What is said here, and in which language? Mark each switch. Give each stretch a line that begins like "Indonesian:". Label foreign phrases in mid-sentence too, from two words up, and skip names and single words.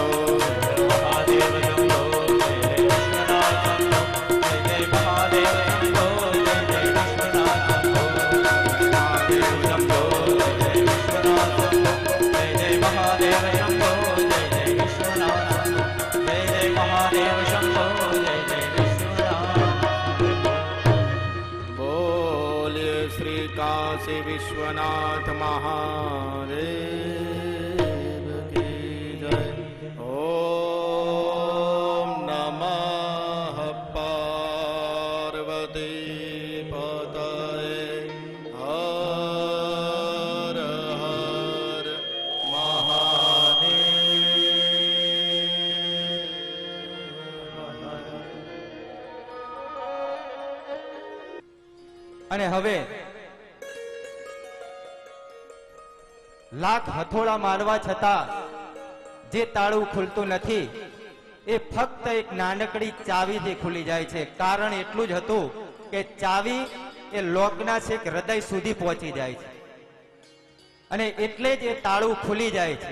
Hindi: महादेव शंभो जय विश्वनाथ शंभो जय महादेव शंभो जय विश्वनाथ शंभो महादेव शंभो जय विश्वनाथ शंभो जय महादेव शंभो जय विश्वनाथ शंभो जय महादेव शंभो जय विश्वनाथ। बोलिए श्री काशी विश्वनाथ महादेव की जय।
Sanskrit: ओम नमः पार्वती पतये हर हर महादेव।
Gujarati: અને હવે લાખ હથોડા મારવા છતાં જે તાળું ખુલતું નથી એ ફક્ત એક નાનકડી ચાવીથી ખુલી જાય છે. કારણ એટલું જ હતું કે ચાવી એ લોકના છેક હૃદય સુધી પહોંચી જાય છે અને એટલે જ એ તાળું ખુલી જાય છે.